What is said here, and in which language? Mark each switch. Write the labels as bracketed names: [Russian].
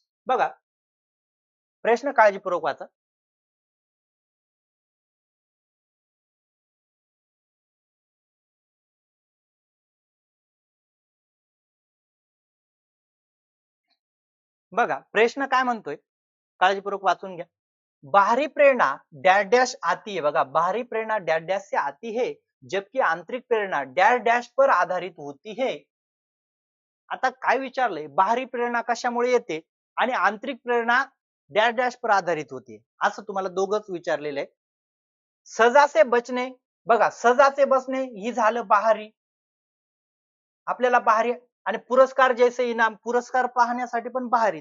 [Marathi] बघा प्रश्न काळजीपूर्वक वाचा. बघा प्रश्न काय म्हणतोय, काळजीपूर्वक वाचून घ्या. [Hindi] बाहरी प्रेरणा डैश डैश आती है, बघा बाहरी प्रेरणा डैश डैश से आती है, जबकि आंतरिक प्रेरणा डैश डैश पर आधारित होती है. [Marathi] आता काय विचारलंय, बाहरी प्रेरणा कशामुळे येते आणि आंतरिक प्रेरणा डॅश डॅश पर आधारित होते, असं तुम्हाला दोघंच विचारलेलं आहे. सजा से बचणे, बघा सजा से बचणे ही झालं बाहरी, आपल्याला बाहरी, आणि पुरस्कार जैसे इनाम, पुरस्कार पाहण्यासाठी पण बाहरी.